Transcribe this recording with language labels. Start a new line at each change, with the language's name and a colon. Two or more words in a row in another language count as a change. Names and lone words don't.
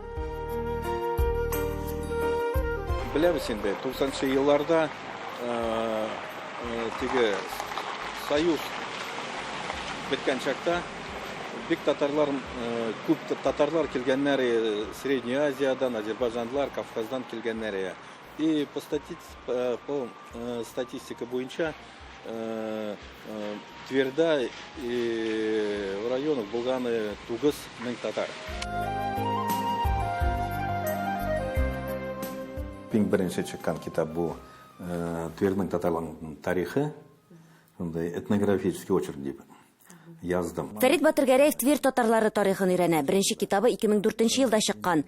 Tatar: Беләбез инде, 90 елларда теге союз беткән чакта бик татарлар, күп татарлар килгәннәр Средней Азиядан, Азербайҗанлар, Кавказдан килгәннәр.
Russian: И по статистике
Tatar: буенча Тверьда
Russian: и в районах
Tatar: булганы 9000 татар. Беренче чыккан китап бу Тверьнең татарларның тарихы,
Russian: этнографический очерк
Tatar: дип яздым. Фәрит Батыргәрәев Тверь татарлары тарихын өйрәнә. Беренче китабы 2004 елда чыккан.